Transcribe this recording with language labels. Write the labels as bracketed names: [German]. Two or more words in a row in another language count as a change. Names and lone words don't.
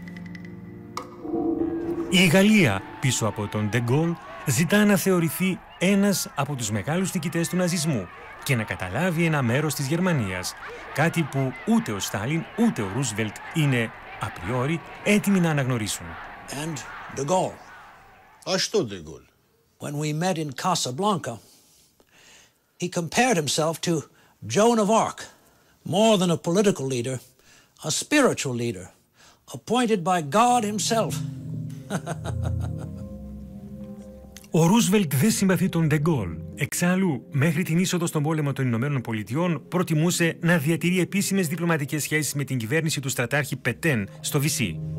[Greek] Η Γαλλία, πίσω από τον Ντε Γκόλ, ζητά να θεωρηθεί ένας από τους μεγάλους νικητές του ναζισμού και να καταλάβει ένα μέρος της Γερμανίας, κάτι που ούτε ο Στάλιν ούτε ο Ρούσβελτ είναι απριόρι έτοιμοι να αναγνωρίσουν. [English] And de Gaulle. [Russian] А что de Gaulle? [English] When we met in Casablanca, he compared himself to Joan of Arc, more than a political leader, a spiritual leader, appointed by God himself. [Greek] Ο Ρούσβελτ δεν συμπαθεί τον Ντε Γκόλ. Εξάλλου, μέχρι την είσοδο στον πόλεμο των Ηνωμένων Πολιτειών, προτιμούσε να διατηρεί επίσημες διπλωματικές σχέσεις με την κυβέρνηση του στρατάρχη Πετέν στο Βυσί.